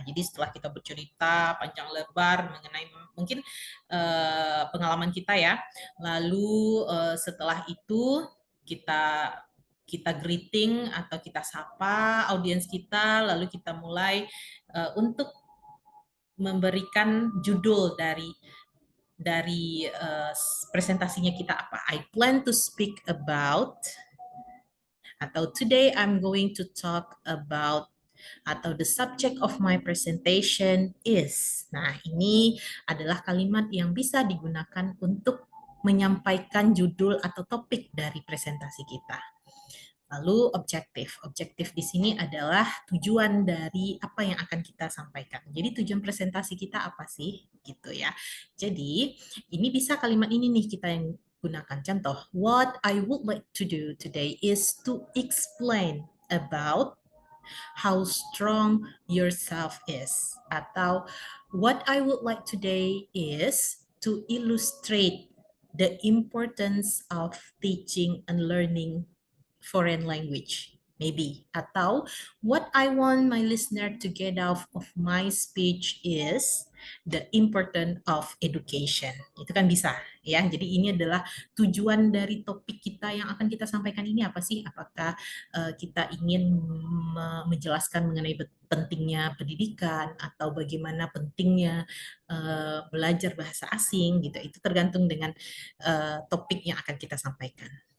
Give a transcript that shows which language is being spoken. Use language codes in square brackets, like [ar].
[id] Jadi setelah kita bercerita panjang lebar mengenai mungkin pengalaman kita ya, lalu setelah itu kita kita greeting atau kita sapa audiens kita, lalu kita mulai untuk memberikan judul dari presentasinya kita apa. [en] I plan to speak about, [id] atau [en] today I'm going to talk about, atau the subject of my presentation is. [id] Nah, ini adalah kalimat yang bisa digunakan untuk menyampaikan judul atau topik dari presentasi kita. Lalu objektif. Objektif di sini adalah tujuan dari apa yang akan kita sampaikan. Jadi tujuan presentasi kita apa sih? Gitu ya. Jadi ini bisa kalimat ini nih kita yang gunakan. Contoh, [en] what I would like to do today is to explain about how strong yourself is. [id] Atau [en] what I would like today is to illustrate the importance of teaching and learning foreign language. Maybe. [id] Atau [en] what I want my listener to get out of my speech is the importance of education. [id] Itu kan bisa ya. Jadi ini adalah tujuan dari topik kita yang akan kita sampaikan ini apa sih? Apakah kita ingin menjelaskan mengenai pentingnya pendidikan atau bagaimana pentingnya belajar bahasa asing gitu. Itu tergantung dengan topik yang akan kita sampaikan.